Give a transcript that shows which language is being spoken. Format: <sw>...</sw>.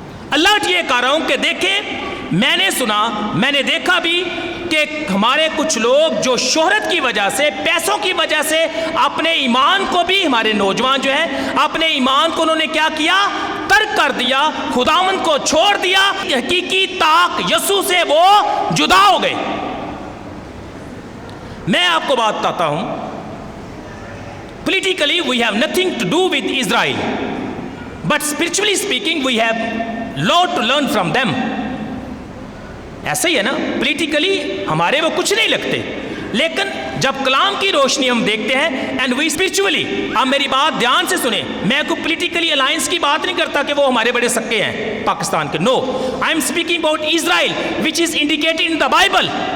<ur>Alert یہ کر رہا ہوں کہ دیکھیں، میں نے سنا، میں نے دیکھا بھی کہ ہمارے کچھ لوگ جو شہرت کی وجہ سے، پیسوں کی وجہ سے اپنے ایمان کو بھی، ہمارے نوجوان جو ہیں اپنے ایمان کو انہوں نے کیا کیا؟ ترک کر دیا، خداوند کو چھوڑ دیا، حقیقی طاق یسوع سے وہ جدا ہو گئے. میں آپ کو بات بتاتا ہوں،</ur> <en>politically we have nothing to do with Israel, but spiritually speaking we have lot to learn from them.</en> <ur>ایسا ہی ہے نا، پولیٹیکلی ہمارے وہ کچھ نہیں لگتے، لیکن جب کلام کی روشنی ہم دیکھتے ہیں</ur> <en>and we spiritually,</en> <ur>اب میری بات دھیان سے سنیں، میں کوئی پولیٹیکلی الائنس کی بات نہیں کرتا کہ وہ ہمارے بڑے سکے ہیں پاکستان کے،</ur> <en>No, I am speaking about Israel which is indicated in the Bible.</en>